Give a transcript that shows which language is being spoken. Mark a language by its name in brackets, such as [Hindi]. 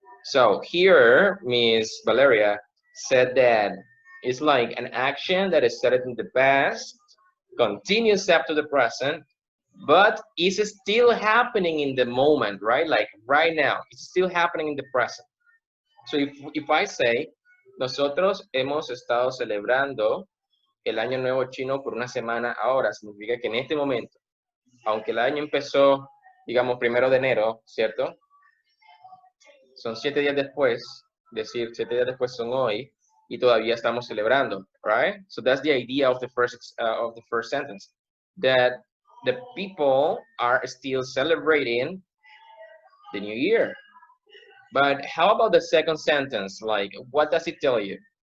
[English] So here, Miss Valeria said that it's like an action that is started in the past, continues up to the present, but is still happening in the moment, right? Like right now, it's still happening in the present. So if I say, [Spanish] nosotros hemos estado celebrando el Año Nuevo Chino por una semana ahora, significa que en este momento, aunque el año empezó, digamos, 1 de enero, ¿cierto? Son 7 días después, decir 7 días después son hoy, y todavía estamos celebrando, [English] right? So that's the idea of the first sentence, that the people are still celebrating the new year. But how about the second sentence? Like, what does it tell you?